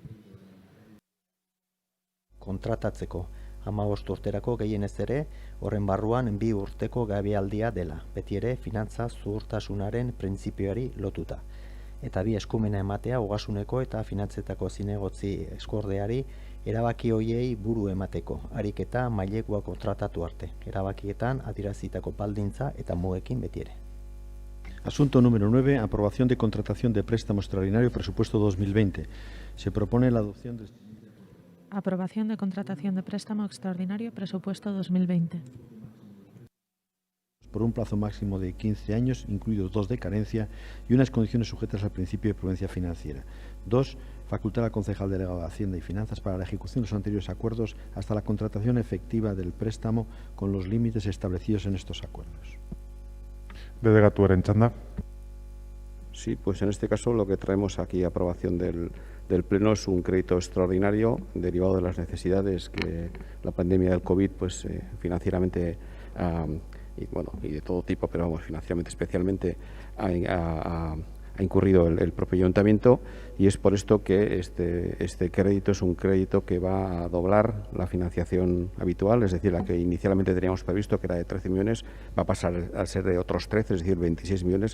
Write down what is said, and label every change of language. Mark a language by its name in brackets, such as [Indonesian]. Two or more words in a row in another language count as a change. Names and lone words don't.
[Basque] Kontratatzeko 15 urterako gehienez ere, horren barruan 2 urteko gabealdia dela, beti ere finantza zuhurtasunaren printzipioari lotuta. Eta 2 eskumena ematea ogasuneko eta finantzetako zinegotzi eskordeari erabaki hoiei buru emateko, harik eta mailegua kontratatu arte, erabakietan adierazitako baldintza eta mugekin beti ere. [Spanish] Asunto número 9. Aprobación de contratación de préstamo extraordinario presupuesto 2020. Se propone la adopción de... Aprobación de contratación de préstamo extraordinario presupuesto 2020. Por un plazo máximo de 15 años, incluidos 2 de carencia y unas condiciones sujetas al principio de prudencia financiera. 2. Facultar al concejal delegado de Hacienda y Finanzas para la ejecución de los anteriores acuerdos hasta la contratación efectiva del préstamo con los límites establecidos en estos acuerdos. [Basque] Delegatuaren txanda. [Spanish] Sí, pues en este caso lo que traemos aquí a aprobación del Pleno es un crédito extraordinario derivado de las necesidades que la pandemia del COVID pues financieramente y de todo tipo, pero vamos, financieramente especialmente ha incurrido el propio ayuntamiento y es por esto que este crédito es un crédito que va a doblar la financiación habitual, es decir, la que inicialmente teníamos previsto, que era de 13 millones, va a pasar a ser de otros 13, es decir, 26 millones.